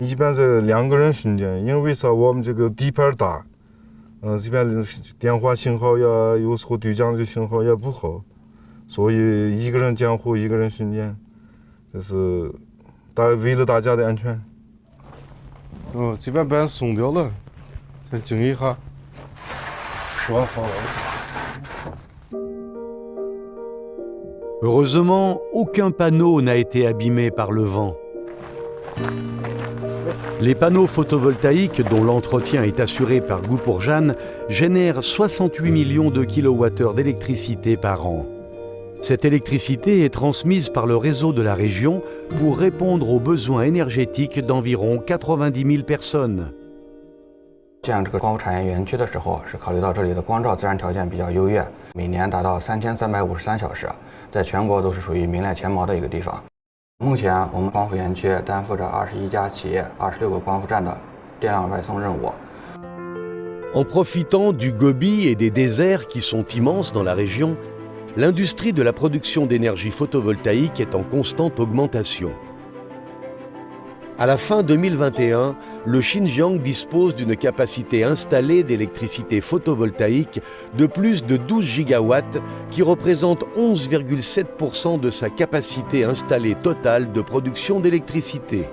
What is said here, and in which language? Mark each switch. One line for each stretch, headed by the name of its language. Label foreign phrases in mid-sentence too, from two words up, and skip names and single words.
Chinese: 一般是2个人巡检，因为啥？我们这个地盘大，这边电话信号呀，有时候对讲机信号也不好，所以1个人监护，1个人巡检，这是为了大家的安全。这边板松掉了，再整一下。
French: Heureusement, aucun panneau n'a été abîmé par le vent. Les panneaux photovoltaïques dont l'entretien est assuré par Goupourjan génèrent 68 millions de kilowattheures d'électricité par an. Cette électricité est transmise par le réseau de la région pour répondre aux besoins énergétiques d'environ 90 000 personnes.
Chinese: 建这个光伏产业园区的时候，是考虑到这里的光照自然条件比较优越，每年达到3353小时，在全国都是属于名列前茅的一个地方。目前，我们光伏园区担负着21家企业、26个光伏站的电量外送任务。
French: En profitant du Gobi et des déserts qui sont immenses dans la région, l'industrie de la production d'énergie photovoltaïque est en constante augmentation. À la fin 2021, le Xinjiang dispose d'une capacité installée d'électricité photovoltaïque de plus de 12 gigawatts qui représente 11,7% de sa capacité installée totale de production d'électricité.